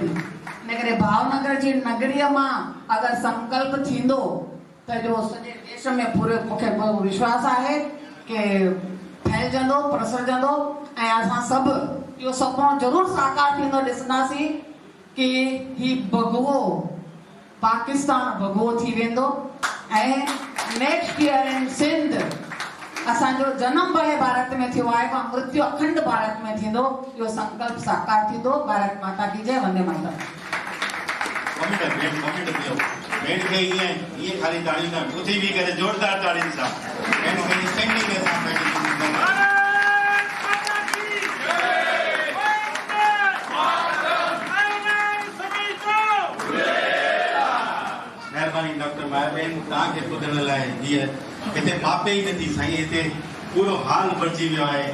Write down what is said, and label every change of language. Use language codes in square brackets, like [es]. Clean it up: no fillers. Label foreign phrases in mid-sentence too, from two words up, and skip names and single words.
[sd] इन करे भावनगर जी नगरीअ मां अगरि संकल्प थींदो त जो सॼे देश में पूरे मूंखे विश्वास आहे कि फैलजंदो, प्रसरजंदो ऐं असां सभु इहो सुपिनो ज़रूरु साकार थींदो ॾिसंदासीं कि ही भगवो पाकिस्तान भगवो थी वेंदो ऐं [en] next year [sd] इन सिंध असांजो जनम भले भारत में थियो आहे पर मृत्यु अखंड भारत में थींदो। इहो संकल्प साकार थींदो। [hi] भारत माता की जय, वंदे मातरम। [sd] भेण खे ईअं खाली ताड़ी न उथी बि करे जोरदार ताड़ियुनि सां भेण खे स्टैंडिंग [hi] के साथ [sd] महिरबानी। डॉक्टर मायाबेन तव्हांखे ॿुधण लाइ हीअ हिते मापे ई नथी साईं, हिते पूरो हाल भरिजी वियो आहे।